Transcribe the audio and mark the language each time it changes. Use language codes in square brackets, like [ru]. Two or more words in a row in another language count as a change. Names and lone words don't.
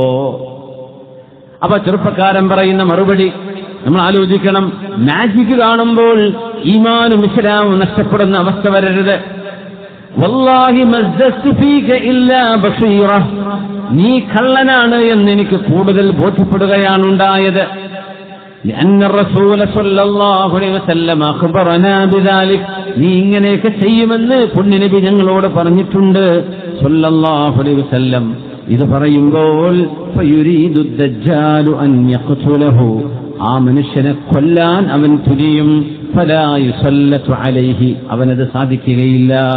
[ml] അപ്പൊ ചെറുപ്പക്കാരൻ പറയുന്ന മറുപടി നമ്മൾ ആലോചിക്കണം. മാജിക് കാണുമ്പോൾ ഈമാനും ഇസ്ലാമും നഷ്ടപ്പെടുന്ന അവസ്ഥ വരരുത്. [ar] والله ما ازددت فيك إلا بصيرة, [ml] നീ കള്ളനാണ് എന്ന് എനിക്ക് കൂടുതൽ ബോധ്യപ്പെടുകയാണ് ഉണ്ടായത്. [ar] لأن الرسول صلى الله عليه وسلم أخبرنا بذلك, [ml] നീ ഇങ്ങനെയൊക്കെ ചെയ്യുമെന്ന് പുണ്യനബി ഞങ്ങളോട് പറഞ്ഞിട്ടുണ്ട് [ar] صلى الله عليه وسلم. [ml] ഇത് പറയുമ്പോൾ [ar] فيريد الدجال أن يقتله, [ml] ആ മനുഷ്യനെ കൊല്ലാൻ അവൻ തുനിയും. [ar] فلا يسلط عليه, [ml] അവനത് സാധിക്കുകയില്ല.